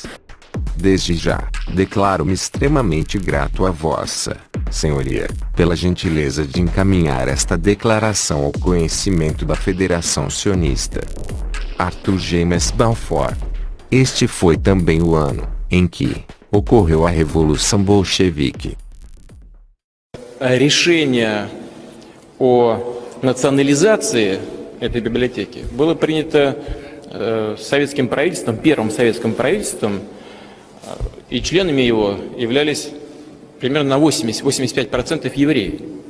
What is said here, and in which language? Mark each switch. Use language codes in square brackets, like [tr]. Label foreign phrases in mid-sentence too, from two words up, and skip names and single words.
[pt] Desde já, declaro-me extremamente grato a Vossa Senhoria, pela gentileza de encaminhar esta declaração ao conhecimento da Federação Sionista. Arthur James Balfour. Este foi também o ano em que ocorreu a Revolução Bolchevique. [ru] Решение о национализации этой библиотеки было принято советским правительством, первым советским правительством, и членами его являлись примерно на 80-85% евреи.